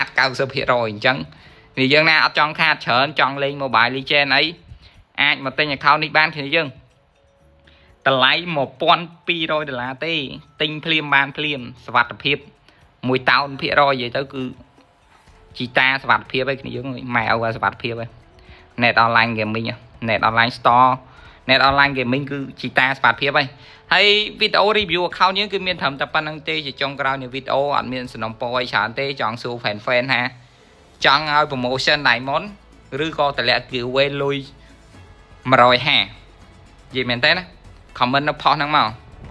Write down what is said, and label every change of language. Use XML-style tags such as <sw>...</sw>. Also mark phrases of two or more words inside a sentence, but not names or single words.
<km>90% អញ្ចឹងគ្នាយើងណាអត់ចង់ខាតច្រើនចង់លេង Mobile Legend អីអាចមកទិញ account នេះបានគ្នាយើងតម្លៃ$1200ទេ ទិញភ្លាមបានភ្លាមសុវត្ថិភាព1000%និយាយទៅគឺជីតាសុវត្ថិភាពឯគ្នាយើងម៉ែអូសុវត្ថិភាពឯ Net Online Gaming Net Online Store Net Online Gaming គឺជីតាសុវត្ថិភាពឯហើយវីដេអូ</km> <en>review account</en> <km>យើងគឺមានត្រឹមតែប៉ុណ្្នឹងទេជាចុងក្រោយនៃវីដេអូអត់មានសំណុំពរអីច្រើនទេចង់សួរ fan ថាចង់ឲ្យ</km> <en>promotion Diamond</en> <km>ឬក៏តម្លាក់ giveaway លុយ150និយាយមែនទេណា comment នៅផុសហ្នឹងមក</km>